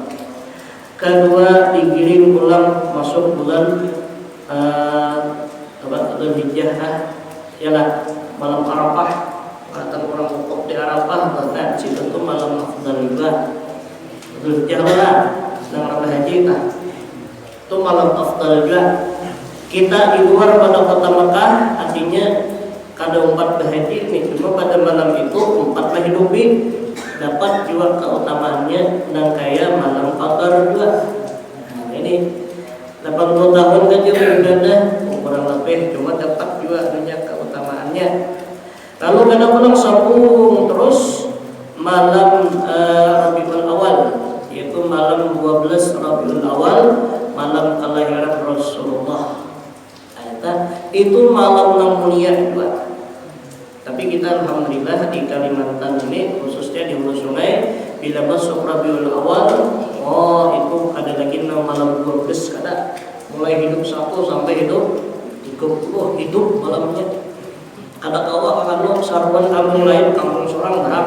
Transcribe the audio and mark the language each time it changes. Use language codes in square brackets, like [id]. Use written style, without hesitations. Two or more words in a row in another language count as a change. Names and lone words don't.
[id] Kedua, digiring pulang masuk bulan Dzulhijjah, ialah malam Arafah. Kata orang wukuf di Arafah, bahkan situ tuh malam afdal juga. Dzulhijjah lah, sedang Arafah haji kah? Itu malam afdal juga. Kita di luar pada kota Mekah, artinya kada umpat berhaji ini, cuma pada malam itu umpat berhidupi dapat juga keutamaannya dan kayak malam Qadar juga. Nah, ini 80 tahun saja beribadah kurang lebih, cuma dapat juga banyak keutamaannya. Lalu kadang-kadang sambung terus malam Rabiul Awal, yaitu malam 12 Rabiul Awal, malam kelahiran Rasulullah. Itu malam yang mulia juga. Tapi kita alhamdulillah di Kalimantan ini, khususnya di Hulu Sungai, bila masuk Rabiul Awal, itu ada lagi malam 12 kada, mulai hidup 1 sampai hidup 30 hidup malamnya. Kada kawa kalau sarwan kampung lain, kampung seorang berapa?